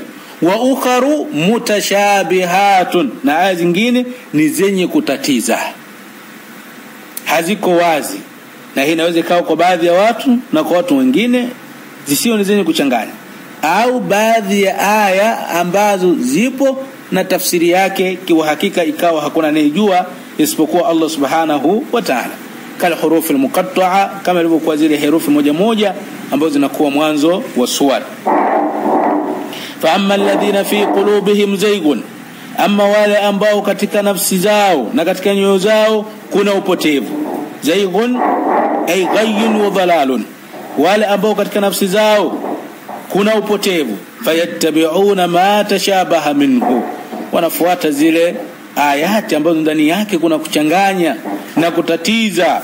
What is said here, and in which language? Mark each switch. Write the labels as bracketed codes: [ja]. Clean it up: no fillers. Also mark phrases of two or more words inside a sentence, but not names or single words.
[ar] وأخر متشابهات, [sw] na aya zingine ni zenye kutatiza, haziko wazi, na hii inaweza ikawa kwa baadhi ya watu na kwa watu wengine zisio ni zenye kuchanganya, au baadhi ya aya ambazo zipo na tafsiri yake kwa hakika ikawa hakuna anayejua isipokuwa Allah [ar] سبحانه وتعالى, كالحروف المقطعة, [sw] kama ilivyokuwa zile herufi moja moja ambazo zinakuwa mwanzo wa sura. [ar] فأما الذين في قلوبهم زيغ, [sw] amma wale ambao katika nafsi zao na katika nyoyo zao kuna upotevu. [ar] زيغ أي غي وضلال, [sw] wale ambao katika nafsi zao kuna upotevu. [ar] فيتبعون ما تشابه منه, [sw] wanafuata zile ayati ambazo ndani yake kuna kuchanganya na kutatiza.